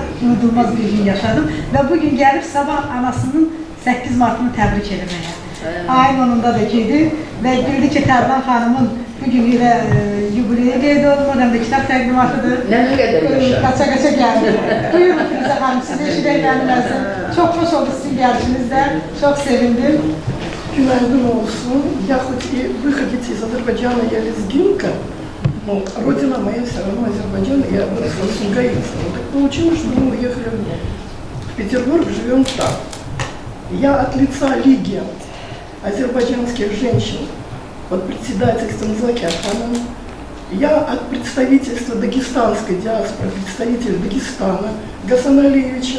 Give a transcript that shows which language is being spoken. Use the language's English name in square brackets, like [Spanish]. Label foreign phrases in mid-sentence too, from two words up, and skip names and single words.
[Azerbaijani] Unudulmaz bir gün yaşadım və bugün gəlib sabah anasının 8 Martını təbrik eləməyə. Ayın 10-da da gedir və bildi ki, Tərlan xanımın bugün ilə yubileyi qeyd olunur, həm də kitab təqdimatıdır. Nə qədər yaşa? Qaça-qaça gəldi. Buyurun Firuzə xanım, sizi eşidək mənimləsin. [Turkish] Çok hoş oldu sizin gelişinizdə, çok sevindim. Günaydın olsun. [Russian] Я хоть и выходец из Азербайджана, я лезгинка, но родина моя все равно Азербайджан, я выросла в Сумгаитце. Так получилось, что мы уехали в Петербург, живем там. Я от лица Лиги азербайджанских женщин под председательством Заки Аханом, я от представительства дагестанской диаспоры, представителя Дагестана Гасана Алиевича.